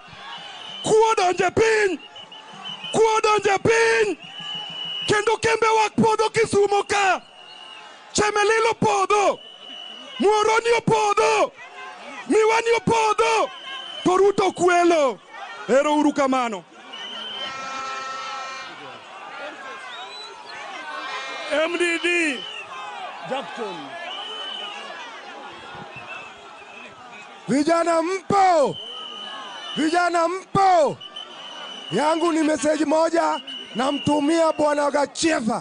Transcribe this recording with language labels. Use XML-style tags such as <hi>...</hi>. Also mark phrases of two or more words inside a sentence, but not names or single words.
<luo>Kuodonje piny! Kuodonje piny! Kendo kembe wak podho Kisumu ka! Chemelilo podho! Muoroni opodho! Miwani opodho! To Ruto kwelo! Ero uru kamano. MDD Jackson.</luo> <sw>Vijana mpo! Vijana mpo! Yangu ni message moja namtumia Bwana Gacheta.</sw>